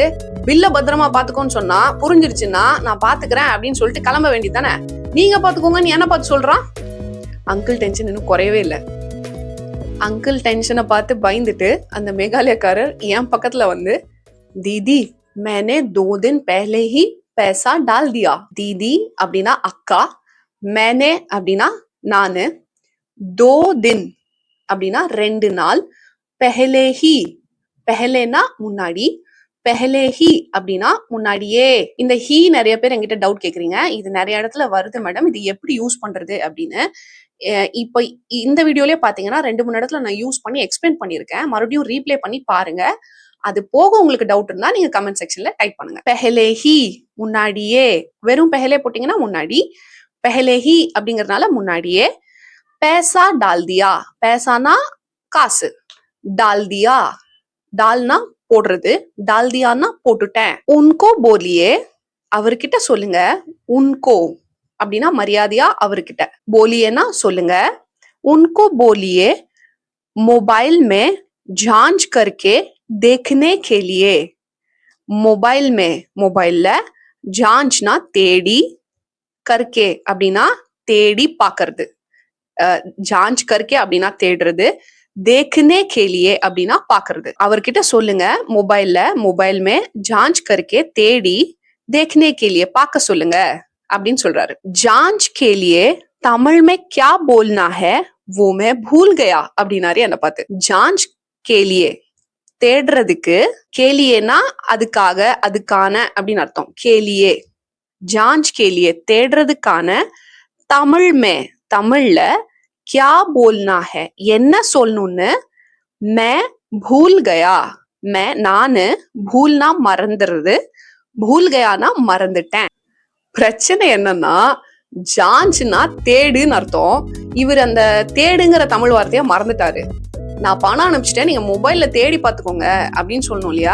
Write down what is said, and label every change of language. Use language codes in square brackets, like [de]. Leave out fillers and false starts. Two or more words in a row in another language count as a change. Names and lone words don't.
[ta] பில்ல பத்திரமா பாத்துக்கோன்னு சொன்னா புரிஞ்சிருச்சுன்னா நான் பாத்துக்கிறேன் அப்படின்னு சொல்லிட்டு கிளம்ப வேண்டியதானே. நீங்க பாத்துக்கோங்கன்னு என்ன பார்த்து சொல்றான். அங்கிள் டென்ஷன் இன்னும் குறையவே இல்லை. அங்கிள் டென்ஷனை பார்த்து பயந்துட்டு அந்த மேகாலயக்காரர் என் பக்கத்துல வந்து, தீதி [hi] मैंने 2 दिन पहले ही पैसा डाल दिया. [ta] दीदी அப்படின்னா அக்கா, मैंने அப்படின்னா நானு, 2 दिन அப்படின்னா 2 நாள், [hi] पहले ही पहलेனா முன்னாடி, पहले ही [ta] அப்படின்னா முன்னாடியே. இந்த ஹீ நிறைய பேர் என்கிட்ட டவுட் கேக்குறீங்க, இது நிறைய இடத்துல வருது மேடம், இது எப்படி யூஸ் பண்றது அப்படின்னு. இப்போ இந்த வீடியோலயே பாத்தீங்கன்னா 2-3 இடத்துல நான் யூஸ் பண்ணி எக்ஸ்பிளைன் பண்ணிருக்கேன். மறுபடியும் ரீப்ளே பண்ணி பாருங்க. அது போக உங்களுக்கு டவுட் இருந்தா நீங்க [en] comment section [ta] டைப் பண்ணுங்க. [hi] पहले ही [ta] முன்னாடியே, வெறும் பெஹலே போட்டீங்கன்னா முன்னாடி, [hi] पहले ही [ta] அப்படிங்கறதுனால முன்னாடியே. [hi] पैसा डाल दिया, पैसाனா காசு, डाल दिया [ta] டால்னா போடுறது, [hi] डाल दियाனா போட்டுட்டேன். उनको बोलिए [ta] அவர்கிட்ட சொல்லுங்க, उनको அப்படின்னா மரியாதையா அவர்கிட்ட, बोलिएனா சொல்லுங்க. [hi] उनको बोलिए मोबाइल में जांच करके देखने के लिए. मोबाइल में [ta] मोबाइलல, जांचனா தேடி, करके அப்படின்னா தேடி பாக்குறது, [hi] जांच करके [ta] அப்படின்னா தேடுறது, [hi] देखने के लिए [ta] அப்படின்னா பாக்குறது. அவர்கிட்ட சொல்லுங்க மொபைல்ல, மொபைல் [hi] में जांच करके [ta] தேடி, [hi] देखने के लिए [ta] பார்க்க சொல்லுங்க அப்படின்னு சொல்றாரு. [hi] जांच के लिए தமிழ் में क्या बोलना है वो मैं भूल गया [ta] அப்படின்னாரு என்ன பார்த்து. [hi] जांच के लिए [ta] தேடுறதுக்கு, கேலியேனா அதுக்காக, அதுக்கான அப்படின்னு அர்த்தம். [hi] கேலியே, जांच के लिए தேடுறதுக்கான, தமிழ் में தமிழ்ல क्या बोलना है [ta] என்ன சொல்லணும்னு, [hi] मैं भूल गया, मैं நானு, भूलனா மறந்துறது, भूल गयाனா மறந்துட்டேன். [ta] பிரச்சனை என்னன்னா ஜான்ச்னா தேடுன்னு அர்த்தம். இவர் அந்த தேடுங்கிற தமிழ் வார்த்தைய மறந்துட்டாரு. நான் பணம் அனுப்பிச்சிட்டேன், நீங்க மொபைல்ல தேடி பாத்துக்கோங்க அப்படின்னு சொல்லணும் இல்லையா.